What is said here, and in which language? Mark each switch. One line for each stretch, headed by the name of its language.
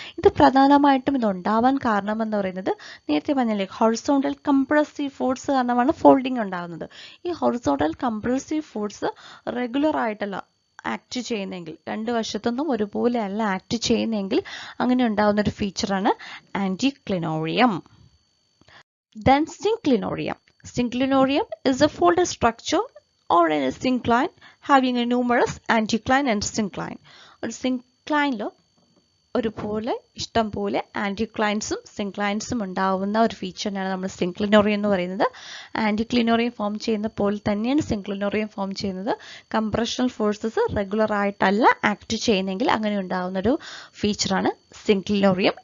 Malayalam: ഇത് പ്രധാനമായിട്ടും ഇതുണ്ടാവാൻ കാരണം എന്ന് പറയുന്നത് നേരത്തെ പറഞ്ഞില്ലേ, ഹൊറിസോണ്ടൽ കംപ്രസീവ് ഫോഴ്സ് കാരണമാണ് ഫോൾഡിംഗ് ഉണ്ടാകുന്നത്. ഈ ഹൊറിസോണ്ടൽ കംപ്രസീവ് ഫോഴ്സ് റെഗുലർ ആയിട്ടല്ല ആക്ട് ചെയ്യുന്നെങ്കിൽ, രണ്ട് വശത്തുനിന്നും ഒരുപോലെ അല്ല ആക്ട് ചെയ്യുന്നെങ്കിൽ അങ്ങനെ ഉണ്ടാകുന്ന ഒരു ഫീച്ചറാണ് ആൻറ്റിക്ലിനോറിയം.
English: Then synclinorium. Synclinorium is a folded structure or a syncline having a numerous anticline and syncline.
Malayalam: ഒരു syncline ഒരുപോലെ ഇഷ്ടം പോലെ ആൻറ്റിക്ലൈൻസും സിൻക്ലൈൻസും ഉണ്ടാവുന്ന ഒരു ഫീച്ചറിനാണ് നമ്മൾ സിൻക്ലിനോറിയം എന്ന് പറയുന്നത്. ആൻറ്റിക്ലിനോറിയം ഫോം ചെയ്യുന്ന പോലെ തന്നെയാണ് സിൻക്ലിനോറിയം ഫോം ചെയ്യുന്നത്. കംപ്രഷണൽ ഫോഴ്സസ് റെഗുലർ ആയിട്ടല്ല ആക്ട് ചെയ്യുന്നെങ്കിൽ അങ്ങനെ ഉണ്ടാകുന്ന ഒരു ഫീച്ചറാണ് സിൻക്ലിനോറിയം.